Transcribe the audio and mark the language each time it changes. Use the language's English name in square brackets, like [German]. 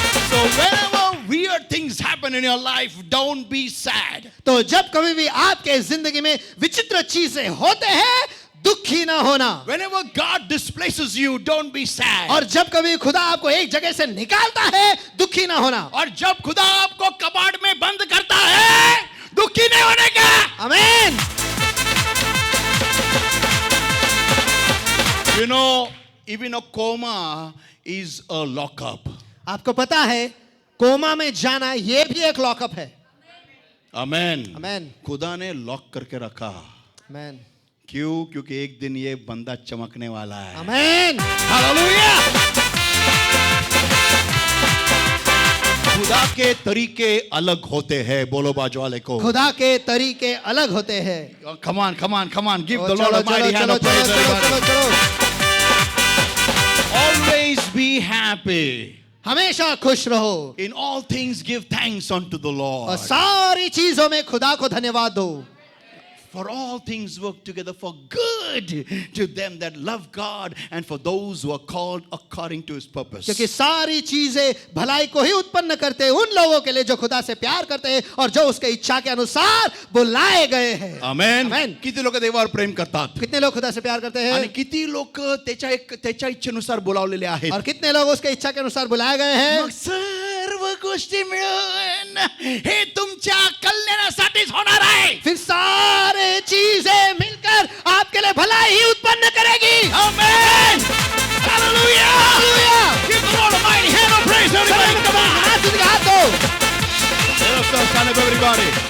[English] So whenever weird things happen in your life, don't be sad. [Hindi] तो जब कभी भी आपके जिंदगी में विचित्र चीजें होते हैं, दुखी ना होना. [English] Whenever God displaces you, don't be sad. [Hindi] और जब कभी खुदा आपको एक जगह से निकालता है, दुखी ना होना. और जब खुदा आपको कबाड़ में बंद करता है, दुखी नहीं होने का. आमीन. [English] You know, even a coma is a lockup. [Hindi] आपको पता है कोमा में जाना ये भी एक लॉकअप है. [English] Amen. [Hindi] आमीन. खुदा ने लॉक करके रखा. आमीन. क्यों? क्योंकि एक दिन ये बंदा चमकने वाला है. आमीन. हालेलुया. खुदा के तरीके अलग होते हैं. बोलो बाजू वाले को. खुदा के तरीके अलग होते हैं. [English] Come on. Give the [Hindi] चलो, [English] Lord a [Hindi] चलो, [English] mighty hand of praise, [Hindi] चलो, [English] everybody. [Hindi] चलो. [English] Always be happy. [Hindi] हमेशा खुश रहो. [English] In all things give thanks unto the [Hindi] और [English] Lord. [Hindi] सारी चीजों में खुदा को धन्यवाद दो. [English] For all things work together for good to them that love God and for those who are called according to his purpose. [Hindi] क्योंकि सारी चीजें भलाई को ही उत्पन्न करते हैं उन लोगों के लिए जो खुदा से प्यार करते हैं और जो उसके इच्छा के अनुसार बुलाए गए हैं. [English] Amen. Amen. [Marathi] किती लोक देवावर प्रेम करतात [Hindi] कितने लोग खुदा से प्यार करते हैं [Marathi] आणि किती लोक त्याच्या इच्छेनुसार बोलावलेले आहेत. [Hindi] और कितने लोग उसके इच्छा के अनुसार बुलाए गए हैं. [Marathi] मग सर्व गोष्टी मिळून हे तुमच्या कल्याणासाठीच होणार आहे. [Hindi] फिर सारे चीजें मिलकर आपके लिए भलाई ही उत्पन्न करेगी. [English] Amen. Hallelujah. Hallelujah. Give the Lord a mighty hand of praise, everybody. Come on. [Hindi] हाथ दो. [English] Let us stand up, everybody.